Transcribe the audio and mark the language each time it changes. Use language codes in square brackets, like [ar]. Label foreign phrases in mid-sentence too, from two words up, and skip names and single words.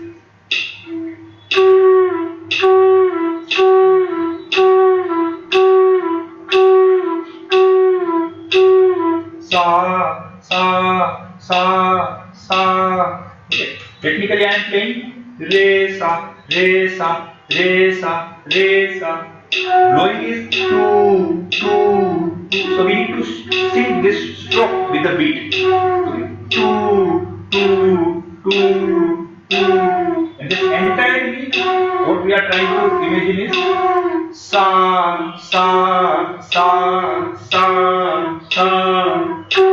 [en] Sa, sa, sa, sa. Okay. Technically I am playing re, sa. re sa, re sa, re sa. Blowing is two, two, two. So we need to sing this stroke with the beat. Okay. Two, two, two, two. And this entirely, what we are trying to imagine is sa, sa, sa, sa, sa.